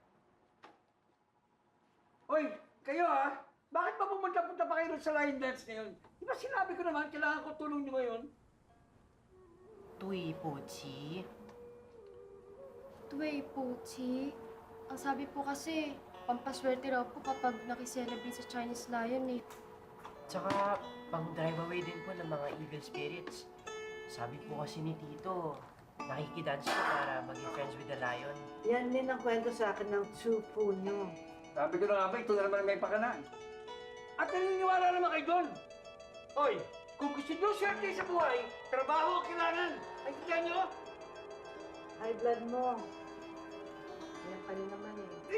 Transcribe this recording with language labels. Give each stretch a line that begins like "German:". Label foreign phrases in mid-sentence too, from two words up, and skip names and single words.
Filipino: Hoy, kayo ha? Bakit ba pumunta-punta pa kayo sa line dance na yun? Di ba sinabi ko naman, kailangan ko tulong nyo ngayon?
Chinese: 对不起，对不起.
Filipino: Ang sabi po kasi, pampaswerte raw po kapag nakiselebrate sa Chinese Lion eh. tsaka pang
English: drive away
Filipino: din po ng mga
English: evil spirits.
Filipino: Sabi po kasi ni Tito, nakikidance po para maging
English: friends with the lion.
Filipino: Yan din ang kwento sa akin ng tsupo nyo. Sabi ko na nga ba, ito na naman may pakana. At naniniwala naman kayo doon. Hoy, kung gusto nyo swerte sa buhay, trabaho ang kailangan. Ay, kita nyo?
English: High blood
Filipino: mo. Yan ka rin naman eh.